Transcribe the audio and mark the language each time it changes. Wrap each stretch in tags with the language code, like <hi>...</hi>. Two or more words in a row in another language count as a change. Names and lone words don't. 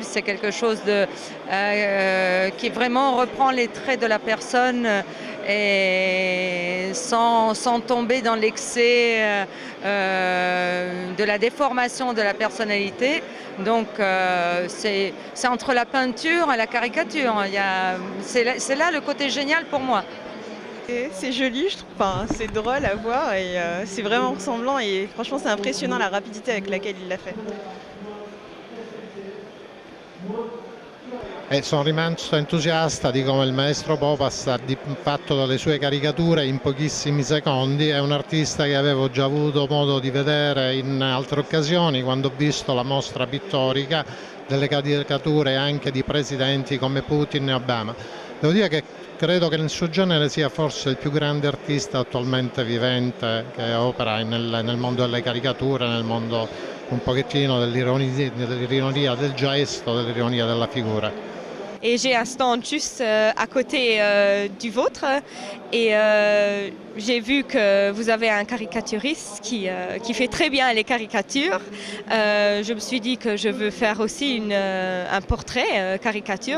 <fr>C'est quelque chose qui vraiment reprend les traits de la personne et sans tomber dans l'excès de la déformation de la personnalité. Donc, c'est entre la peinture et la caricature. C'est là le côté génial pour moi. C'est joli, je trouve. Enfin, c'est drôle à voir et c'est vraiment ressemblant et franchement c'est impressionnant la rapidité avec laquelle il l'a fait.</fr> <it>Sono rimasto entusiasta di come il maestro Popas ha fatto dalle sue caricature in pochissimi secondi. È un artista che avevo già avuto modo di vedere in altre occasioni quando ho visto la mostra pittorica delle caricature anche di presidenti come Putin e Obama. Devo dire che credo che nel suo genere sia forse il più grande artista attualmente vivente che opera nel mondo delle caricature, nel mondo un pochettino dell'ironia del gesto, dell'ironia della figura.</it> <fr>Et j'ai un stand juste à côté du vôtre et j'ai vu que vous avez un caricaturiste qui fait très bien les caricatures. Je me suis dit que je veux faire aussi un portrait caricature.</fr>